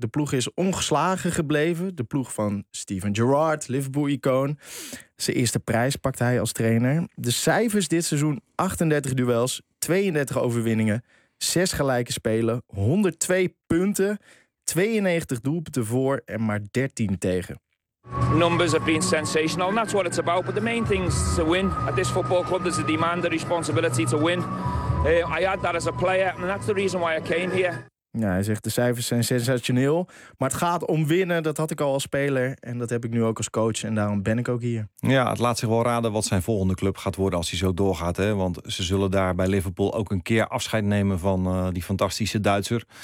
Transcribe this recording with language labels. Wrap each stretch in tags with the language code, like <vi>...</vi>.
<nl>De ploeg is ongeslagen gebleven. De ploeg van Steven Gerrard, Liverpool-icoon. Zijn eerste prijs pakte hij als trainer. De cijfers dit seizoen: 38 duels, 32 overwinningen, 6 gelijke spelen, 102 punten, 92 doelpunten voor en maar 13 tegen.</nl> <en>Numbers have been sensational, and that's what it's about. But the main thing is to win. At this football club, there's a demand, a responsibility to win. I had that as a player, and that's the reason why I came here.</en> <nl>Ja, hij zegt, de cijfers zijn sensationeel. Maar het gaat om winnen, dat had ik al als speler. En dat heb ik nu ook als coach en daarom ben ik ook hier. Ja, het laat zich wel raden wat zijn volgende club gaat worden als hij zo doorgaat. Hè? Want ze zullen daar bij Liverpool ook een keer afscheid nemen van die fantastische Duitser.</nl>